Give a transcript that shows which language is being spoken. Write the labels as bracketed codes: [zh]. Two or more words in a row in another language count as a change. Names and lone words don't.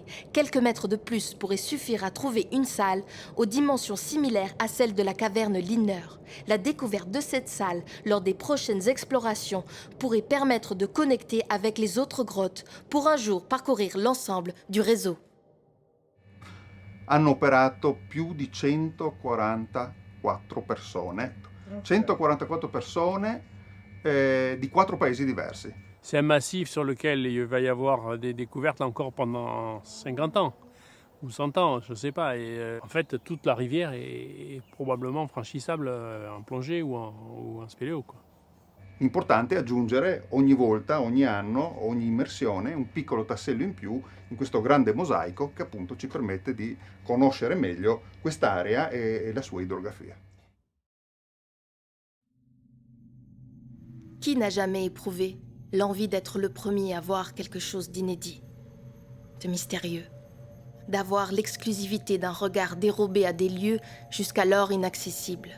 [fr] Quelques mètres de plus pourraient suffire à trouver une salle aux dimensions similaires à celles de la caverne Lindner. La découverte de cette salle lors des prochaines explorations pourrait permettre de connecter avec les autres grottes pour un jour parcourir l'ensemble du réseau. [it] Hanno operato più di 144 persone, 144 persone di 4 paesi diversi. [fr] C'est un massif sur lequel il va y avoir des découvertes encore pendant 50 ans. ou 100 ans, je ne sais pas. Et en fait, toute la rivière est probablement franchissable en plongée ou en spéléo, quoi. [it] Importante aggiungere ogni volta, ogni anno, ogni immersione un piccolo tassello in più in questo grande mosaico che appunto ci permette di conoscere meglio quest'area e la sua idrografia. [fr] Qui n'a jamais éprouvé l'envie d'être le premier à voir quelque chose d'inédit, de mystérieux, d'avoir l'exclusivité d'un regard dérobé à des lieux jusqu'alors inaccessibles?